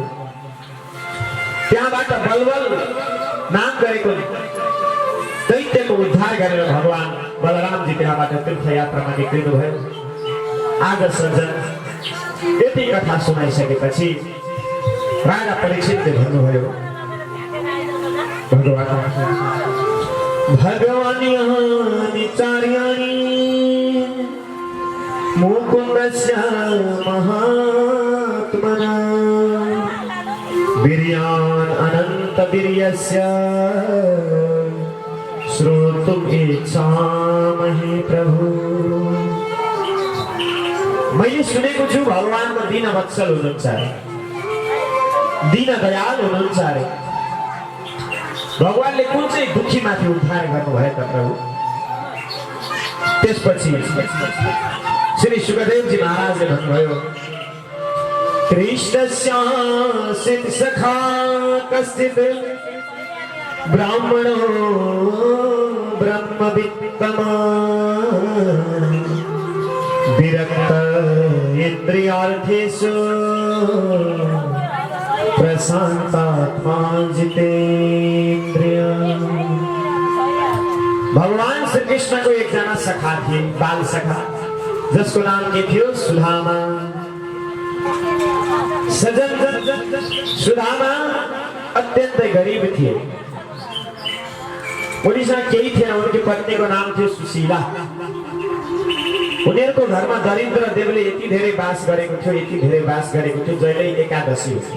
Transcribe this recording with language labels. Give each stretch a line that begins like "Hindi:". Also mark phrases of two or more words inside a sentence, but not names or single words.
Nepali: त्यहाँबाट बलबल नाम गरेको दैत्यको उद्धार गरेर भगवान बलरामजी त्यहाँबाट तीर्थयात्रामा निक्लिनु भयो। आज सज्जन यति कथा सुनाइसकेपछि राजा परीक्षितले भन्नुभयो,
Sanskrit: भगवान चार्याणि मुकुन्दस्य महात्मना वीर्यान् अनंत वीर्यस्य श्रोतुम् इच्छामहि
Nepali: प्रभु। मैले सुनेको छु भगवानको दीन वत्सल हुनुहुन्छ अरे, दीन दयाल हुनुहुन्छ अरे। भगवानले कुन चाहिँ दुखी माथि उद्धार गर्नुभयो त प्रभु? त्यसपछि श्री सुखदेवजी महाराजले भन्नुभयो,
Sanskrit: कृष्णस्य सखा कश्चित् ब्राह्मणो ब्रह्मवित्तमान् विरक्त इन्द्रियार्थेषु प्रशान्तात्मा जितेन्द्रिय।
Nepali: भगवान श्री कृष्ण को एकजना सखा थिए, बाल सखा, जसको नाम के थियो सुदामा। सजन सुदामा अत्यन्तै गरीब थिए। उनीसँग केही थिएन। उनकी पत्नीको नाम थियो सुशीला। उनीहरूको घरमा दरिद्र देवले यति धेरै बास गरेको थियो, यति धेरै बास गरेको थियो, जहिले एकादशी थियो।